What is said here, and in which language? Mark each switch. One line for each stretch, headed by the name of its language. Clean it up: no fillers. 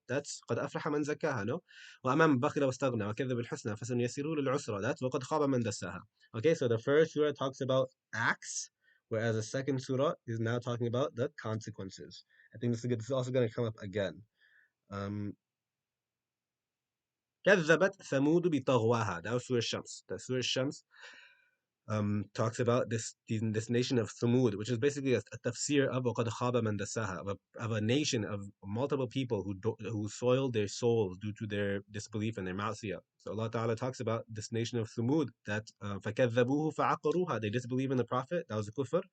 Arabic: That's قَدْ أَفْلَحَ مَنْ زَكَّاهَا, no? وَأَمَّا مَنْ بَخِلَ وَاسْتَغْنَى وَكَذَّبَ بِالْحُسْنَى فَسَنُيَسِّرُهُ لِلْعُسْرَى. That's وَقَدْ خَابَ مَنْ دَسَّاهَا.
English: Okay, so the first surah talks about acts, whereas the second surah is now talking about the consequences. I think this is also going to come up again.
Arabic: Um, كذبت ثمود بطغواها.
English: That was Surah Shams. The Surah Shams talks about this nation of Thamud, which is basically a tafsir of
Arabic: وَقَدْ خَابَ مَنْ دَسَّاهَا,
English: of a nation of multiple people who soiled their souls due to their disbelief and their ma'siyah. So Allah Ta'ala talks about this nation of Thamud that
Arabic: فَكَذَّبُوهُ فَعَقَرُوهَا.
English: They disbelieve in the Prophet. That was a kufr.